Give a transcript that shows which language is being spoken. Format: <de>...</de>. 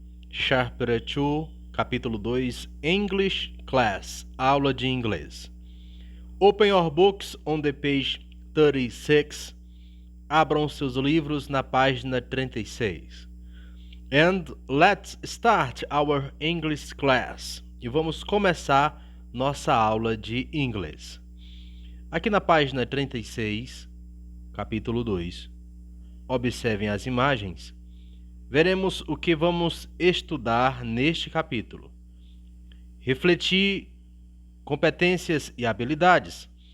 <en>Chapter 2,</en> <pt>capítulo 2,</pt> <en>English Class,</en> <pt>aula de inglês.</pt> <en>Open your books on the page 36.</en> <pt>Abram seus livros na página 36.</pt> <en>And let's start our English class.</en> <pt>E vamos começar nossa aula de inglês. Aqui na página 36, capítulo 2, observem as imagens. Veremos o que vamos estudar neste capítulo. Refletir competências e habilidades.</pt>